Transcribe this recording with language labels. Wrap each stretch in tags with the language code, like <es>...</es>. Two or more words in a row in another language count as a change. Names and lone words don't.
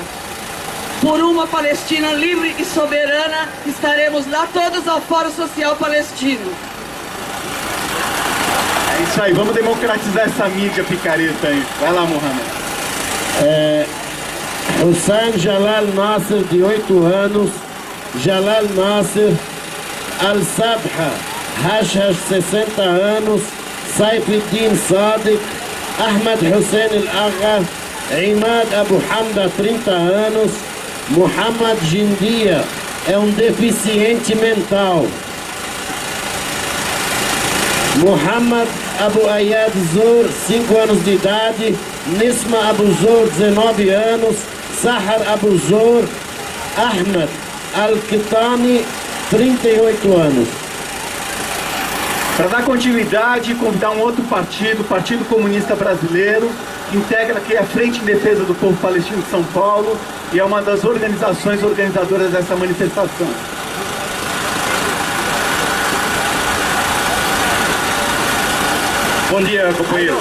<pt>Por uma Palestina livre e soberana, estaremos lá todos ao Fórum Social Palestino. É isso aí, vamos democratizar essa mídia picareta aí. Vai lá, Mohamed. Hussein Jalal Nasser, de 8 anos, Jalal Nasser, Al-Sabha, Hashash, 60 anos, Saifuddin Sadiq, Ahmed Hussein Al-Agha, Imad Abu Hamda, 30 anos, Muhammad Jindia, é um deficiente mental. Muhammad Abu Ayad Zur, 5 anos de idade, Nisma Abu Zur, 19 anos, Sahar Abu Zur, Ahmed Al-Kitani, 38 anos. Para dar continuidade, convidar um outro partido, o Partido Comunista Brasileiro, que integra aqui a Frente em Defesa do Povo Palestino de São Paulo e é uma das organizações organizadoras dessa manifestação. Bom dia, companheiros.</pt>